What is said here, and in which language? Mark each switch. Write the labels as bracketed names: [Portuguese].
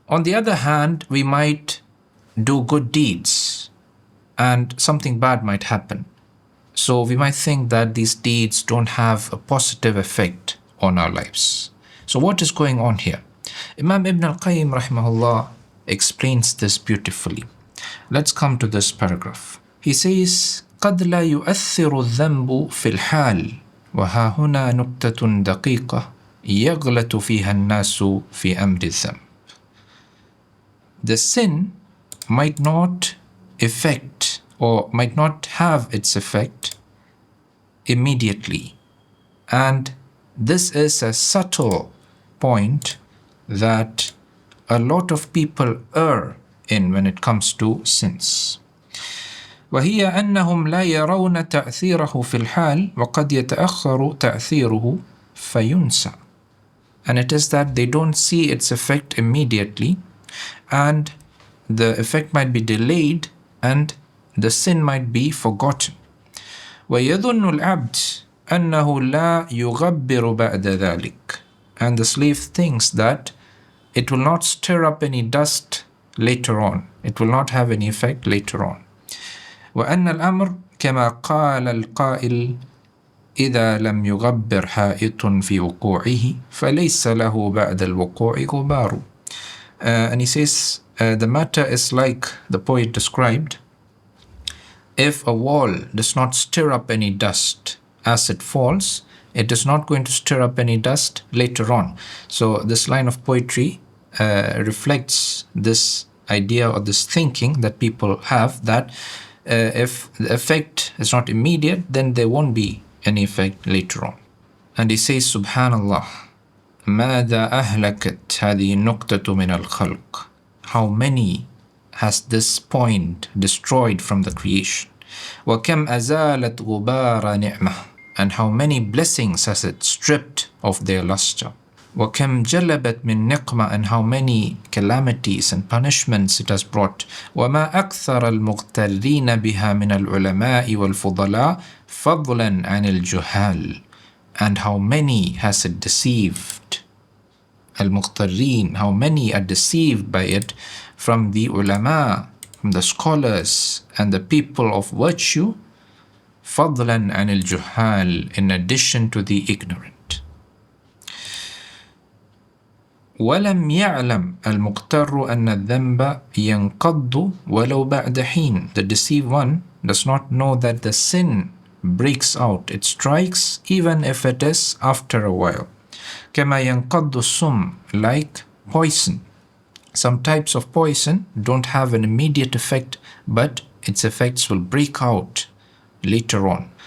[English] On the other hand, we might do good deeds and something bad might happen. So we might think that these deeds don't have a positive effect on our lives. So what is going on here? Imam Ibn Al-Qayyim rahimahullah explains this beautifully. Let's come to this paragraph. He says, [Arabic] قد لا يؤثر الذنب في الحال وها هنا نكتة دقيقة يغلط فيها الناس في أمر الذنب. [English] The sin might not affect or might not have its effect immediately, and this is a subtle point that a lot of people err in when it comes to sins. [Arabic] وهي أنهم لا يرون تأثيره في الحال وقد يتأخر تأثيره فينسى. [English] And it is that they don't see its effect immediately, and the effect might be delayed and the sin might be forgotten. [Arabic] ويظن العبد أنه لا يغبر بعد ذلك. [English] And the slave thinks that it will not stir up any dust later on. It will not have any effect later on. [Arabic] وأن الأمر كما قال القائل إذا لم يغبر حائط في وقوعه فليس له بعد الوقوع غبار. [English] And he says, the matter is like the poet described. If a wall does not stir up any dust as it falls, it is not going to stir up any dust later on. So this line of poetry reflects this idea or this thinking that people have, that if the effect is not immediate, then there won't be any effect later on. And he says, [Arabic] Subhanallah, ماذا أهلكت هذه النقطة من الخلق. [English] How many has this point destroyed from the creation? [Arabic] وكم أزالت غبار نعمة. [English] And how many blessings has it stripped of their luster? [Arabic] وكم جلبت من نقمة. [English] And how many calamities and punishments it has brought. [Arabic] وما أكثر المغترين بها من العلماء والفضلاء فضلا عن الجهال. [English] And how many has it deceived. المغترين, how many are deceived by it from the ulama, from the scholars and the people of virtue, [Arabic] فضلا عن الجهال, [English] in addition to the ignorant. [Arabic] ولم يعلم المغتر أن الذنب ينقض ولو بعد حين. [English] The deceived one does not know that the sin breaks out, it strikes even if it is after a while. [Arabic] كما ينقض السم, [English] like poison. Some types of poison don't have an immediate effect, but its effects will break out later on.